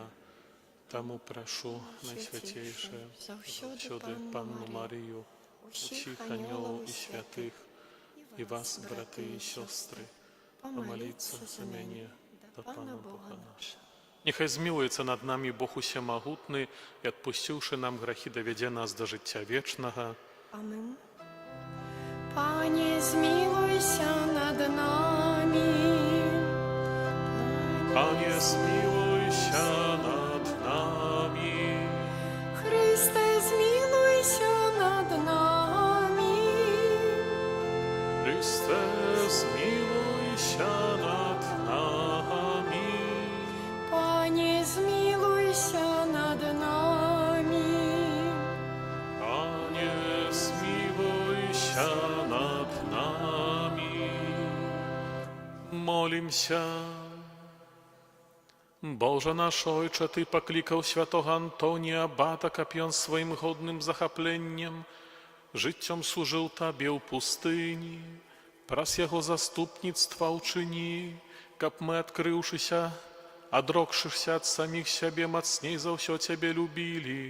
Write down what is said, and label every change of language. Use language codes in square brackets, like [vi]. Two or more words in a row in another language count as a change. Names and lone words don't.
[be] Таму прашу найсвяцейшае заўсёды Панну Марыю, усіх анёлаў і святых, і вас, браты і сёстры, памаліцца за мяне да Пана Бога наша. Няхай змілуецца над намі Бог Усемагутны і, адпусціўшы нам грахі, давядзе нас да жыцця вечнага. [uk] Амин. Пане, змилуйся над нами. [be] Пане, змілуйся над намі. [uk] Христе, змилуйся над нами. [be] Христе, змілуйся над намі. [uk] Пане, змилуйся над нами. [be] Пане, змілуйся над намі. Молімся. Боже наш [pl] Ojcze, Ty [uk] покликав святого Антонія Абата, [be] каб ён сваім годным захапленнем жыццём служыў Табе ў пустыні. Праз яго заступніцтва ўчыні, каб мы, адкрыўшыся, адрокшыся ад саміх сябе, мацней за ўсё Цябе любілі.